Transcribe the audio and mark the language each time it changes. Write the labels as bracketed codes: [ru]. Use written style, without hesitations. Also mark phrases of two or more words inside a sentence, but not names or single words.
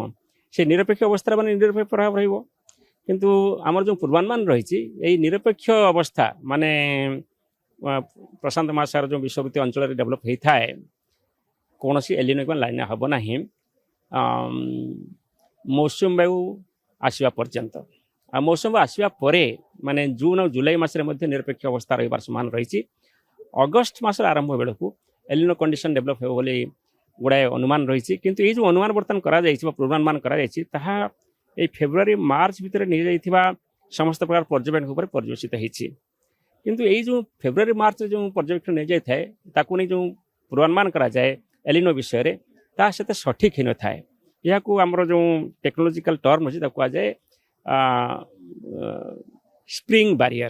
[or] ସେ ନିରପେକ୍ଷ ଅବସ୍ଥାର ମାନେ ନିରପେକ୍ଷ ପ୍ରଭାବ ରହିବ। କିନ୍ତୁ ଆମର ଯେଉଁ ପୂର୍ବାନୁମାନ ରହିଛି ଏହି ନିରପେକ୍ଷ ଅବସ୍ଥା ମାନେ ପ୍ରଶାନ୍ତ ମହାସାଗର ଯେଉଁ ବିଶ୍ୱବୃତ୍ତୀୟ ଅଞ୍ଚଳରେ ଡେଭଲପ୍ ହେଇଥାଏ କୌଣସି ଏଲ୍ ନିନୋ କିମ୍ବା ଲାନିନା ହେବ ନାହିଁ ମୌସୁମୀ ବାୟୁ ଆସିବା ପର୍ଯ୍ୟନ୍ତ। ଆଉ ମୌସୁମୀ ବାୟୁ ଆସିବା ପରେ ମାନେ ଜୁନ୍ ଆଉ ଜୁଲାଇ ମାସରେ ମଧ୍ୟ ନିରପେକ୍ଷ ଅବସ୍ଥା ରହିବାର ସମ୍ଭାବନା ରହିଛି। ଅଗଷ୍ଟ ମାସର ଆରମ୍ଭ ବେଳକୁ ଏଲ୍ ନିନୋ [en] condition develop [or] ହେବ ବୋଲି ଗୁଡ଼ାଏ ଅନୁମାନ ରହିଛି। କିନ୍ତୁ ଏଇ ଯେଉଁ ଅନୁମାନ ବର୍ତ୍ତମାନ କରାଯାଇଛି ବା ପୂର୍ବାନୁମାନ କରାଯାଇଛି ତାହା ଏଇ ଫେବ୍ରୁଆରୀ ମାର୍ଚ୍ଚ ଭିତରେ ନେଇ ଯାଇଥିବା ସମସ୍ତ ପ୍ରକାର ପର୍ଯ୍ୟବେକ୍ଷଣ ଉପରେ ପର୍ଯ୍ୟବେସିତ ହେଇଛି। କିନ୍ତୁ ଏଇ ଯେଉଁ ଫେବ୍ରୁଆରୀ ମାର୍ଚ୍ଚରେ ଯେଉଁ ପର୍ଯ୍ୟବେକ୍ଷଣ ନିଆଯାଇଥାଏ ତାକୁ ନେଇ ଯେଉଁ ପୂର୍ବାନୁମାନ କରାଯାଏ ଏଲ୍ ନିନୋ ବିଷୟରେ ତାହା ସେତେ ସଠିକ୍ ହୋଇନଥାଏ। ଏହାକୁ ଆମର ଯେଉଁ [en] technological term [or] ଅଛି ତାକୁ କୁହାଯାଏ [en] spring barrier.